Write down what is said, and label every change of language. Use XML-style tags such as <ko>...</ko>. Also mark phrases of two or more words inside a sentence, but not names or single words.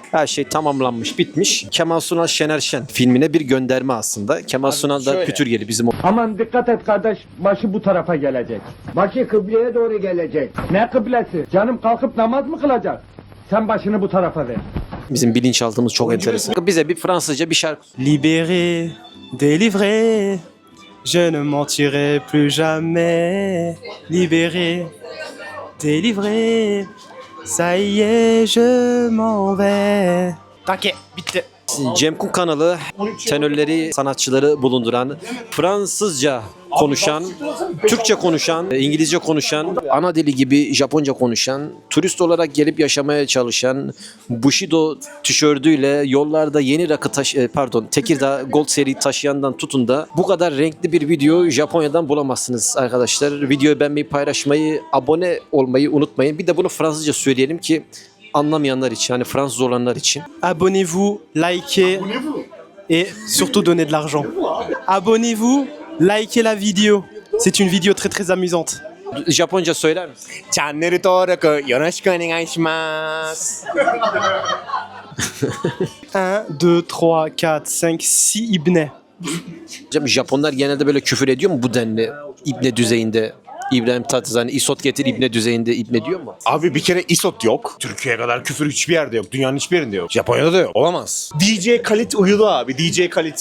<tr>Her şey tamamlanmış, bitmiş. Kemal Sunal Şener Şen filmine bir gönderme aslında. Kemal Sunal da Pütürgeli bizim o. Aman dikkat et kardeş, başı bu tarafa gelecek. Başı kıbleye doğru gelecek. Ne kıblesi? Canım kalkıp namaz mı kılacak? Sen başını bu tarafa ver. Bizim bilinçaltımız çok enteresan. Bize bir Fransızca bir şarkı.</tr> <fr>Libéré, délivré, je ne mentirai plus jamais. Libéré, délivré, ça y est, je m'en vais.</fr> <tr>Takke, bitti. Cem Kuk kanalı tenörleri, sanatçıları bulunduran, Fransızca konuşan, Türkçe konuşan, İngilizce konuşan, ana dili gibi Japonca konuşan, turist olarak gelip yaşamaya çalışan, Bushido tişörtüyle yollarda yeni rakı Tekirdağ Gold seri taşıyandan tutun da bu kadar renkli bir video Japonya'dan bulamazsınız arkadaşlar. Videoyu beğenmeyi, paylaşmayı, abone olmayı unutmayın. Bir de bunu Fransızca söyleyelim ki anlamayanlar için, hani Fransız olanlar için.</tr> <fr>Abonnez-vous, likez et surtout donnez de l'argent. Abonnez-vous, likez la vidéo. C'est une vidéo très très amusante.</fr> <tr>Japonca söyler misin?</tr> <ja>Channel 登録よろしくお願いします。</ja> <tr>1, 2, 3, 4, 5, 6 ibne. Hocam Japonlar genelde böyle küfür ediyor mu bu denli ibne düzeyinde? İbrahim Tatlıses hani isot getir ibne düzeyinde ibne diyor mu? Abi bir kere isot yok. Türkiye'ye kadar küfür hiçbir yerde yok. Dünyanın hiçbir yerinde yok. Japonya'da da yok. Olamaz. DJ Khaled uyudu abi. DJ Khaled.</tr>